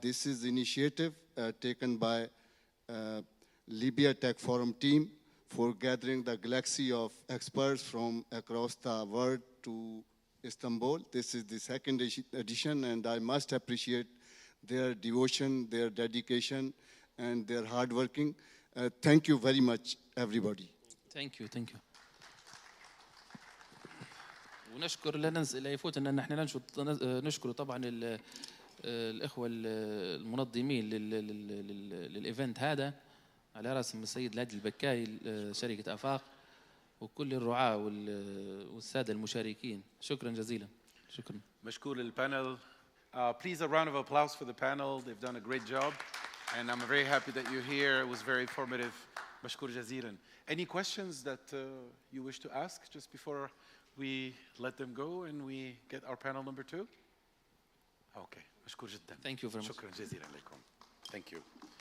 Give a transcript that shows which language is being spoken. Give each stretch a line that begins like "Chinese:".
English: This is initiative taken by Libya Tech Forum team for gathering the galaxy of experts from across the world to Istanbul. This is the second edition, and I must appreciate their devotion, their dedication, and their hard working. Thank you very much, everybody. Thank you.
Arabic: ونشكر لا يفوت ان احنا نشكر طبعا الاخوه المنظمين للايفنت هذا، على راسهم السيد الهادي البكاي شركه افاق، وكل الرعاة والساده المشاركين. شكرا جزيلا. شكرا. مشكور للبانل.
English: Please a round of applause for the panel. They've done a great job. And I'm very happy that you're here. It was very informative.
Arabic: مشكور جزيلا.
English: Any questions that you wish to ask just before we let them go and we get our panel number 2? Okay.
Arabic: مشكور جدا.
English: Thank you very much.
Arabic: شكرا جزيلا لكم.
English: Thank you.